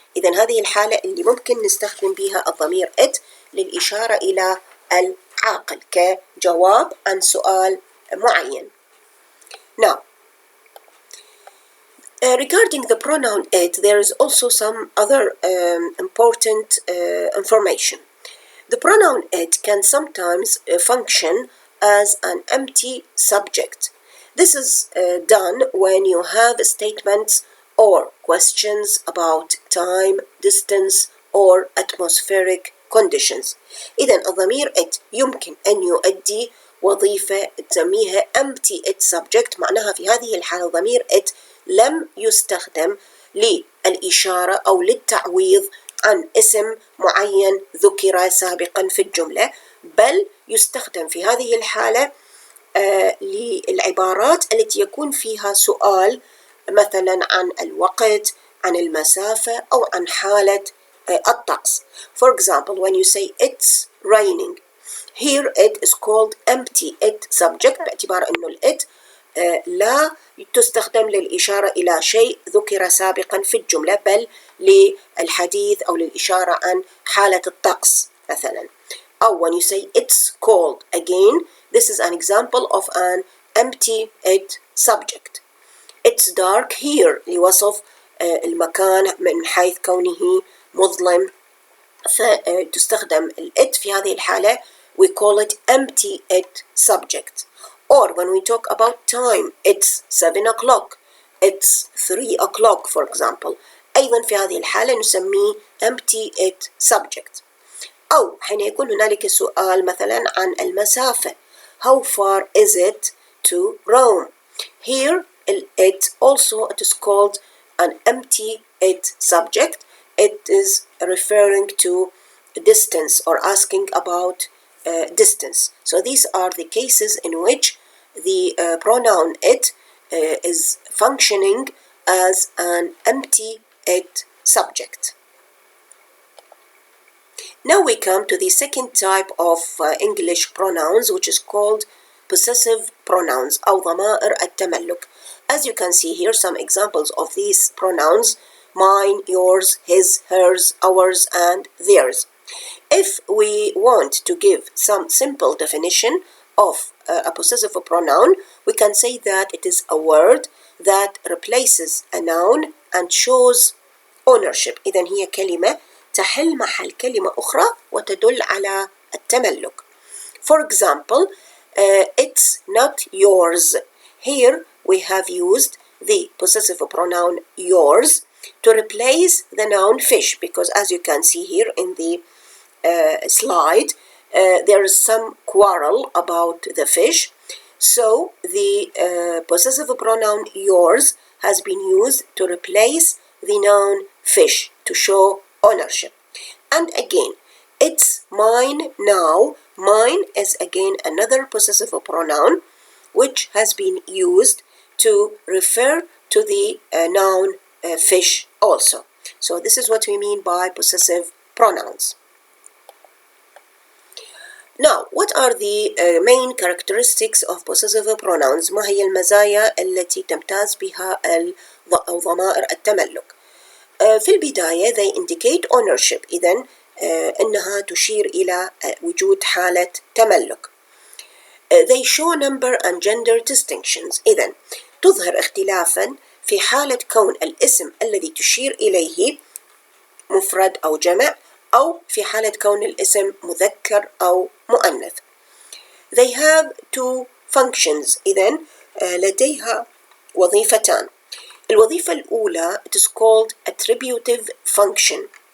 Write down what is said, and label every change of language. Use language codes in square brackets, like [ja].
[ar] إذن هذه الحالة اللي ممكن نستخدم بها الضمير it للإشارة إلى العاقل كجواب عن سؤال معين. [en] Now, regarding the pronoun it, there is also some other important information. The pronoun it can sometimes function as an empty subject. This is done when you have statements or questions about time, distance, or atmospheric conditions. [ar] إذن الضمير it يمكن أن يؤدي وظيفة تسميها empty it subject. معناها في هذه الحالة ضمير it لم يستخدم للإشارة أو للتعويض عن اسم معين ذكر سابقا في الجملة، بل يستخدم في هذه الحالة للعبارات التي يكون فيها سؤال مثلا عن الوقت، عن المسافة، أو عن حالة الطقس. [en] For example, when you say it's raining, here it is called empty it subject [ar] باعتبار أنه it لا تستخدم للإشارة إلى شيء ذكر سابقا في الجملة، بل للحديث أو للإشارة عن حالة الطقس مثلا. [en] أو when you say it's cold, again this is an example of an empty it subject. It's dark here [ar] لوصف المكان من حيث كونه مظلم، فتستخدم it في هذه الحالة [en] we call it empty it subject. Or when we talk about time, it's 7 o'clock, it's 3 o'clock for example. [ar] أيضا في هذه الحالة نسميه empty it subject. أو حين يكون هنالك سؤال مثلا عن المسافة. [en] How far is it to Rome? Here it also it is called an empty it subject. It is referring to distance or asking about distance. So these are the cases in which the pronoun it is functioning as an empty it subject. Now we come to the second type of English pronouns, which is called possessive pronouns [ar] أو ضمائر التملك. [en] As you can see here, some examples of these pronouns: mine, yours, his, hers, ours, and theirs. If we want to give some simple definition of a possessive pronoun, we can say that it is a word that replaces a noun and shows ownership. [ar] إذن هي كلمة تحل محل كلمة أخرى وتدل على التملك. [en] For example, it's not yours. Here we have used the possessive pronoun yours to replace the noun fish, because as you can see here in the slide, there is some quarrel about the fish. So the possessive pronoun yours has been used to replace the noun fish to show ownership. And again, it's mine now. Mine is again another possessive pronoun which has been used to refer to the noun fish also. So this is what we mean by possessive pronouns. Now, what are the main characteristics of possessive pronouns؟ [ar] ما هي المزايا التي تمتاز بها ضمائر التملك؟ في البداية [en] they indicate ownership. [ar] إذن إنها تشير إلى وجود حالة تملك. [en] They show number and gender distinctions. [ar] إذن تظهر اختلافا في حالة كون الاسم الذي تشير إليه مفرد أو جمع، أو في حالة كون الاسم مذكر أو مؤنث. [en] They have two functions. [ar] إذن لديها وظيفتان. الوظيفة الأولى [en] it is called attributive function.